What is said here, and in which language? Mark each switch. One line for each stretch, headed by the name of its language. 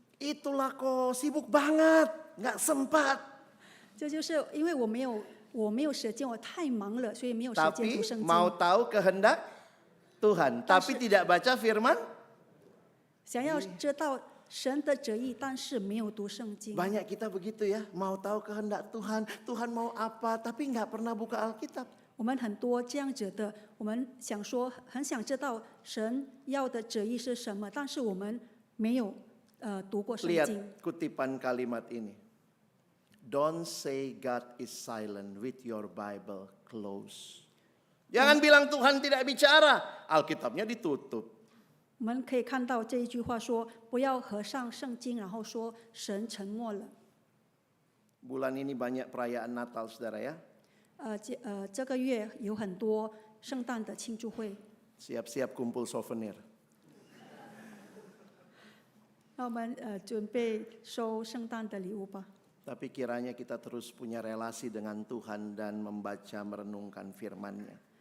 Indonesian: Itulah kok sibuk banget, nggak sempat.
Chinese: 这就是因为我没有时间，我太忙了，所以没有时间
Indonesian: Tapi
Chinese: 读圣经。
Indonesian: mau tahu kehendak Tuhan, tapi tidak baca firman.
Chinese: 想要知道神的旨意，但是没有读圣经。
Indonesian: Banyak kita begitu ya, mau tahu kehendak Tuhan, Tuhan mau apa, tapi nggak pernah buka Alkitab.
Chinese: 我们很多这样子的，我们想说很想知道神要的旨意是什么，但是我们没有读过圣经。
Indonesian: Lihat kutipan kalimat ini.
English: Don't say God is silent with your Bible closed.
Indonesian: Jangan bilang Tuhan tidak bicara, Alkitabnya ditutup.
Chinese: 我们可以看到这一句话说：不要合上圣经，然后说神沉默了。
Indonesian: Bulan ini banyak perayaan Natal, saudara ya.
Chinese: 这个月有很多圣诞的庆祝会，
Indonesian: Siap-siap kumpul souvenir.
Chinese: 那我们准备收圣诞的礼物吧。
Indonesian: Tapi kiranya kita terus punya relasi dengan Tuhan dan membaca merenungkan firman-Nya.